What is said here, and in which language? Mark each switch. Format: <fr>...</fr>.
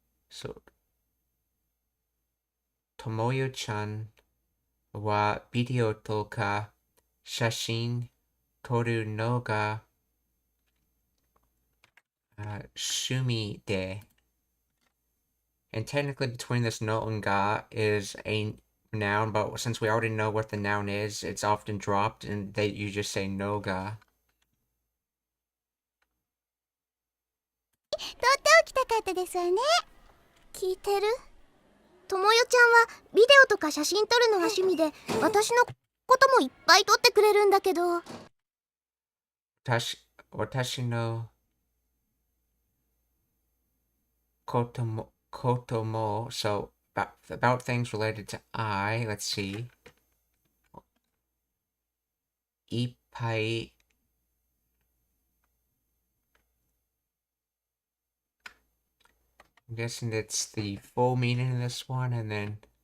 <ja>So, Tomoyo-chan wa video to ka shashin toru no ga shumi de.</ja> <en>And technically between this no and ga is a noun, but since we already know what the noun is, it's often dropped and you just say no ga.</en> <ja>撮っておきたかったですわね。聞いてる？ともよちゃんはビデオとか写真撮るのが趣味で、私のこともいっぱい撮ってくれるんだけど。私のことも</ja> <en>so about things related to I, let's see.</en> <ja>いっぱい</ja> <en>I'm guessing it's the full meaning of this one, and then</en>